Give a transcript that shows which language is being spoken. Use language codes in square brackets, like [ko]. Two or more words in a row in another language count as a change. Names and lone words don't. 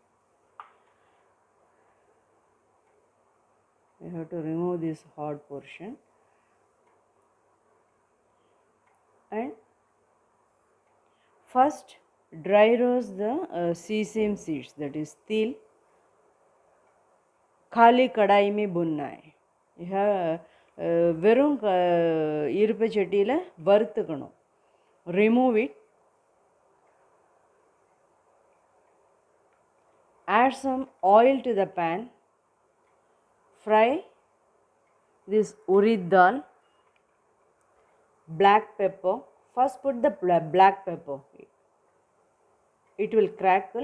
[en] We have to remove this hard portion, and first dry roast the sesame seeds, that is til. [hi] खाली कढ़ाई में भुनना है. [ta] வெறும் இருப்பு சட்டியில் வறுத்துக்கணும். [en] Remove it. Add some oil to the pan. Fry this urid dal. black pepper. First put the black pepper, it will crackle.